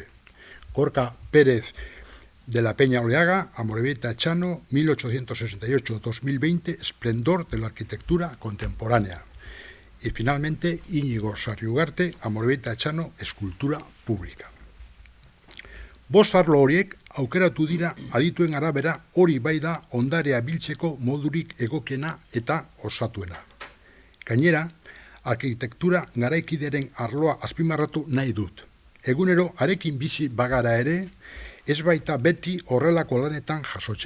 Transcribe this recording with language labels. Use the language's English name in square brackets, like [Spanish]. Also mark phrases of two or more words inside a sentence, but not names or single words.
[Spanish] Gorka Pérez de la Peña Oleaga, Amorebieta Etxano, 1868-2020, esplendor de la arquitectura contemporánea. Y finalmente, Íñigo Sarriugarte, Amorebieta Etxano, escultura pública. [Basque] 5 arlo horiek aukeratu dira adituen arabera hori bai da ondarea biltzeko modurik egokiena eta osatuena. Gainera, arkitektura garaikideren arloa azpimarratu nahi dut. Egunero arekin bizi bagara ere, ez baita beti horrelako lanetan jasotzen.